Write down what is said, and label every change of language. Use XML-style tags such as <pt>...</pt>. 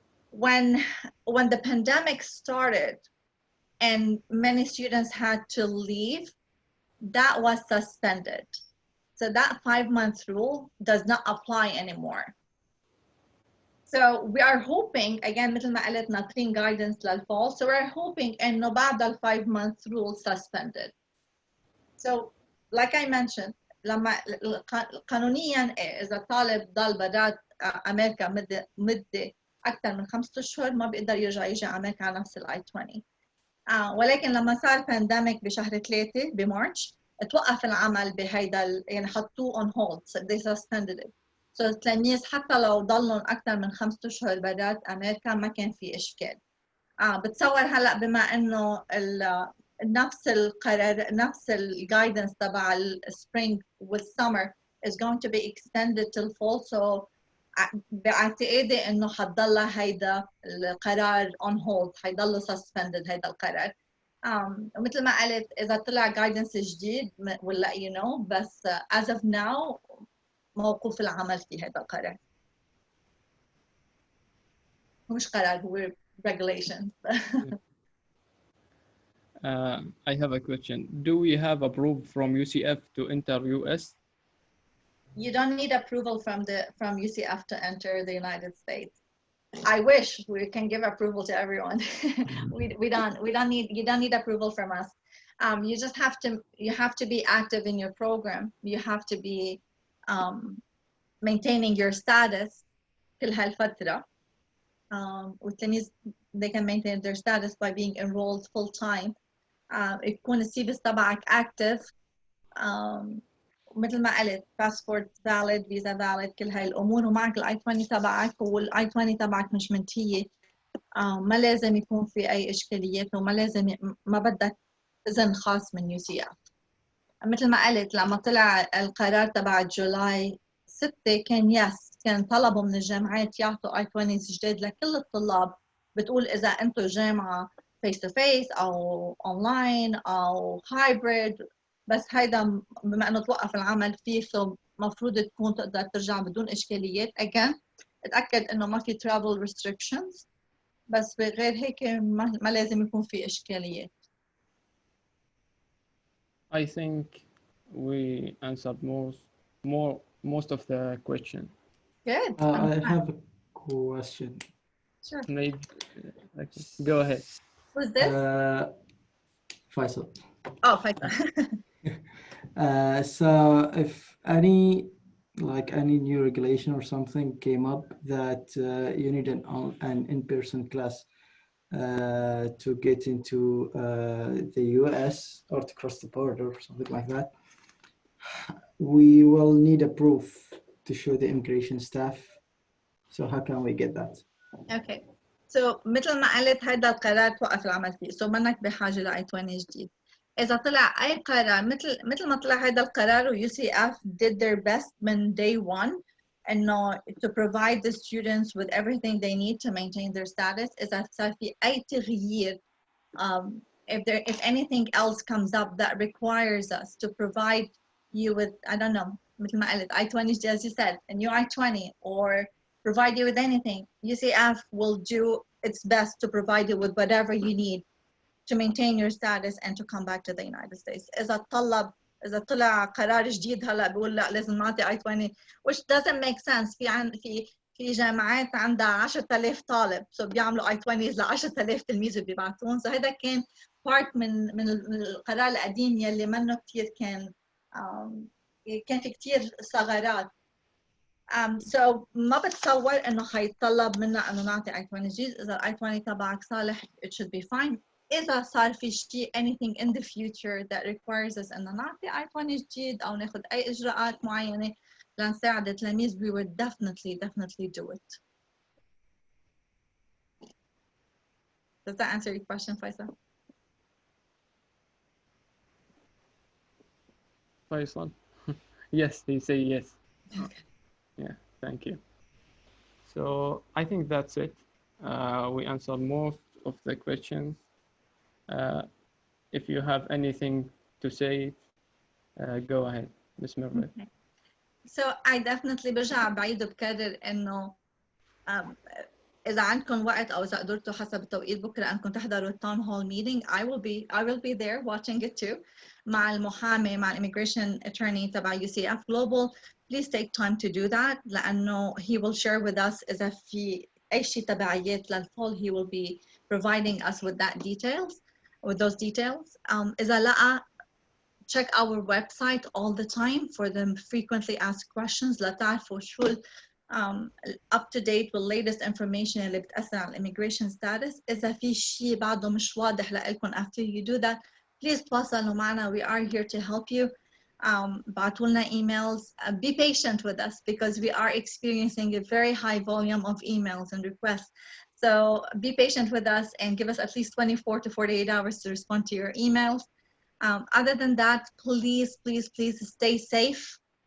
<en>When the pandemic started and many students had to leave, that was suspended. So that 5-month rule does not apply anymore. So we are hoping, again</en> <ar>مثل ما قلت ناطرين</ar> <en>guidance للفall, so we're hoping</en> <ar>إنه بعد ال</ar> <en>5-month rule suspended. So like I mentioned,</en> <ar>لما قانونيا إذا طالب ضل برات أمريكا مدة أكثر من 5 أشهر ما بيقدر يرجع يجي على أمريكا على نفس الاي 20. ولكن لما صار بانديميك بشهر 3 بمارش توقف العمل بهيدا يعني حطوه</ar> <en>on hold, so they suspended it.</en> <ar>So التلاميذ حتى لو ضلوا أكثر من 5 أشهر برات أمريكا ما كان في إشكال. بتصور هلا بما إنه نفس القرار نفس الجايدنس تبع السبرينج والسمر</ar> <en>is going to be extended till fall,</en> <ar>so باعتقادي انه حتضلها هيدا القرار</ar> <en>on hold,</en> <ar>حيضل suspended هيدا القرار. مثل ما قلت اذا طلع guidance جديد</ar> <en>we'll let you know,</en> <ar>بس</ar> <en>as of now</en> <ar>موقوف العمل في هيدا القرار. مش قرار, هو regulation.</ar> <en>I have a question. Do we have approval from UCF to enter US? You don't need approval from UCF to enter the United States. I wish we can give approval to everyone. we don't need, you don't need approval from us. You just have to be active in your program. You have to be maintaining your status</en> <ar>كل هالفترة. والتلاميذ</ar> <en>they can maintain their status by being enrolled full time.</en> <ar>يكون السيفيس تبعك active. مثل ما قلت</ar> <en>passport valid, visa valid,</en> <ar>كل هاي الأمور, ومعك الاي 20 تبعك, والاي 20 تبعك مش منتهية. ما لازم يكون في أي إشكاليات, وما لازم ما بدك إذن خاص من UCF. مثل ما قلت لما طلع القرار تبع جولاي 6 كان طلبوا من الجامعات يعطوا اي 20 جداد لكل الطلاب, بتقول إذا أنتم جامعة</ar> <en>face to face</en> <ar>أو online أو hybrid, بس هيدا بما انه توقف العمل فيه مفروض تكون تقدر ترجع بدون اشكاليات. again اتاكد انه ما في</ar> <en>travel restrictions,</en> <ar>بس بغير هيك ما لازم يكون في اشكاليات.</ar> <en>I think we answered most of the question. Good. I have a question. Sure. Maybe okay. Go ahead. Who's this? Faisal. Oh, Faisal. So if any new regulation or something came up that you need an in-person class to get into the US or to cross the border or something like that, we will need a proof to show the immigration staff. So how can we get that? Okay.</en> <ar>So مثل ما قلت هيدا القرار توقف العمل فيه, so منك بحاجة ل I-20 جديد. إذا طلع أي قرار مثل ما طلع هذا القرار,</ar> <en>و UCF did their best من day one إنه to provide the students with everything they need to maintain their status.</en> <ar>إذا صار في أي تغيير,</ar> <en>if anything else comes up that requires us to provide you with, I don't know,</en> <ar>مثل ما قلت</ar> <en>I-20 as you said, a new I-20, or provide you with anything, UCF will do its best to provide you with whatever you need to maintain your status and to come back to the United States.</en> <ar>إذا طلع قرار جديد هلا بيقول لا لازم نعطي I-20,</ar> <en>which doesn't make sense.</en> <ar>في جامعات عندها 10,000 طالب, so بيعملوا I-20 ل 10,000 تلميذ وبيبعتون. so هذا كان part من القرار القديم يلي منه كثير كان في كثير ثغرات. So ما بتصور انه حيتطلب منا انه نعطي I-20 جديد. اذا I-20 تبعك صالح</ar> <en>it should be fine.</en> <ar>إذا صار في شيء</ar> <en>anything in the future that requires us</en> <ar>إنه نعطي I-20 جديد أو ناخد أي إجراءات معينة لنساعد التلاميذ,</ar> <en>we would definitely do it. Does that answer your question, Faisal? Faisal? Yes, he say yes. Okay. Yeah, thank you. So I think that's it. We answered most of the questions. If you have anything to say, go ahead, Ms. Mirvet. Okay.</en> <ar>So I definitely برجع بعيد وبكرر إنه إذا عندكم وقت أو إذا قدرتوا حسب التوقيت بكرة أنكم تحضروا التاون هول meeting,</ar> <en>I will be there watching it too.</en> <ar>مع المحامي مع</ar> <en>immigration attorney</en> <ar>تبع UCF Global.</ar> <en>Please take time to do that</en> <ar>لأنه</ar> <en>he will share with us</en> <ar>إذا في أي شيء تبعيات للفول,</ar> <en>he will be providing us with those details.</en> <ar>إذا لقى</ar> <en>check our website all the time for the frequently asked questions</en> <ar>لتعرفوا شو</ar> <en>up to date with latest information</en> <ar>اللي بتأثر على</ar> <en>immigration status.</en> <ar>إذا في شيء بعده مش واضح لكم</ar> <en>after you do that, please</en> <ar>تواصلوا معنا.</ar> <en>We are here to help you.</en> <ar>بعتوا لنا emails.</ar> <en>Be patient with us because we are experiencing a very high volume of emails and requests. So be patient with us and give us at least 24 to 48 hours to respond to your emails. Other than that, please stay safe.</en>